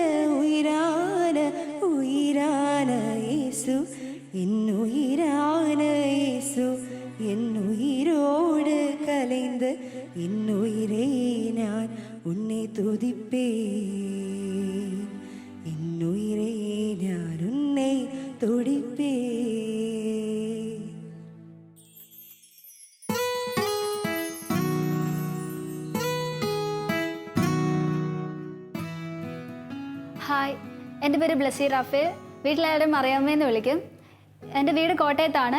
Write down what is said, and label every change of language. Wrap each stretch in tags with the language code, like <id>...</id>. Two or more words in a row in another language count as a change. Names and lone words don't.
<ta>உயிரான உயிரான இயேசு என்னுயிரான இயேசு என்னுயிரோடு கலைந்து என்னுயிரே நான் உன்னை துதிப்பேன் என்னுயிரே நான் உன்னை துதிப்பேன்.</ta> <ml>ഹായ്, എൻ്റെ പേര് ബ്ലസി റാഫേൽ. വീട്ടിലാരും അറിയാമെന്ന് വിളിക്കും. എൻ്റെ വീട് കോട്ടയത്താണ്.</ml>